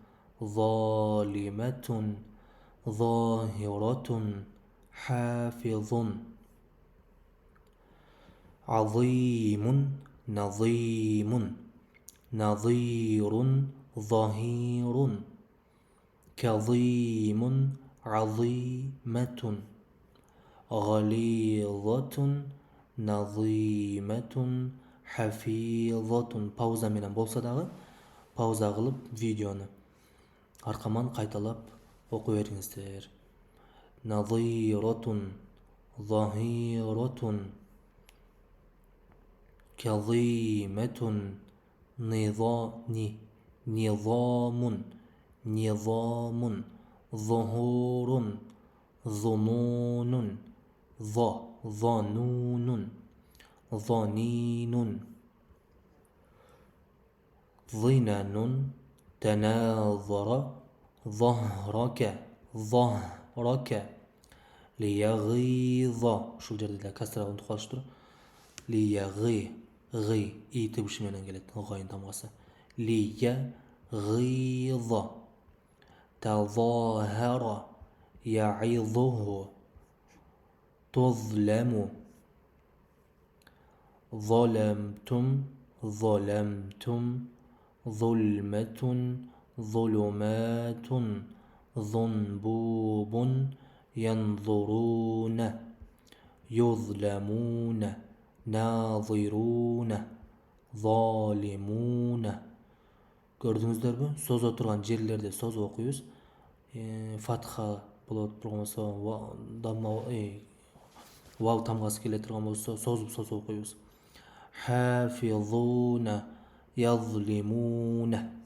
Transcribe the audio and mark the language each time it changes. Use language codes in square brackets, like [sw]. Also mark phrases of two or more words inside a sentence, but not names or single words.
[ar] ظالمة ظاهرة حافظ عظيم نظيم نظير ظهير كظيم عظيمة غليظة نظيمة حفيظة. [ky] Пауза менен болса дагы пауза кылып видеону аркаман кайталап окуй бериңиздер. [ar] نظيرة ظهيرة كظيمة نظام نظام ظهور ظنون ظنون ظنين ظنن تناظر ظهرك ليغيظ. [ky] Ушул жерде да касра унутуп калыштыр. Лиягы гы и тебиши менен келет гайын тамгасы. [ar] ليغيظ تظاهر يعظه تظلم ظلمتم ظلمتم ظلمة ظلمات ظنبوب ينظرون يظلمون ناظرون ظالمون. [ky] Көрдүңүздөрбү? Созо турган жерлерде созо окуйбуз. Фатха болот, болбосо вау тамгасы келе турган болсо созуп окуйбуз. [ar] حافظون يظلمون.